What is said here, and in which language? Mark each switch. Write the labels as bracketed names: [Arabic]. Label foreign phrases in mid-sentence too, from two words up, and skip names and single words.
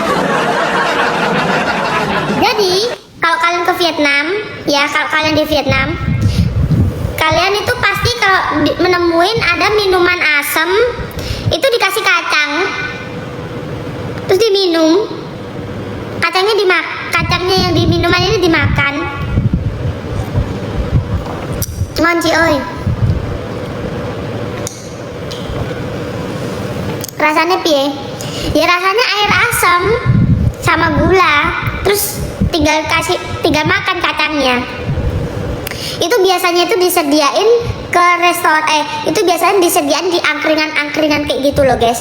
[Indonesian] Jadi kalau kalian ke Vietnam ya, kalau kalian di Vietnam, kalian itu pasti kalau menemuin ada minuman asam itu dikasih kacang terus diminum. Kacangnya yang di minuman ini dimakan. [Vietnamese] Ngon Ci ơi. [Indonesian] Rasanya piye? Ya rasanya air asam sama gula, terus tinggal makan kacangnya. Itu biasanya itu disediain ke restoran, itu biasanya disediain di angkringan kayak gitu loh guys.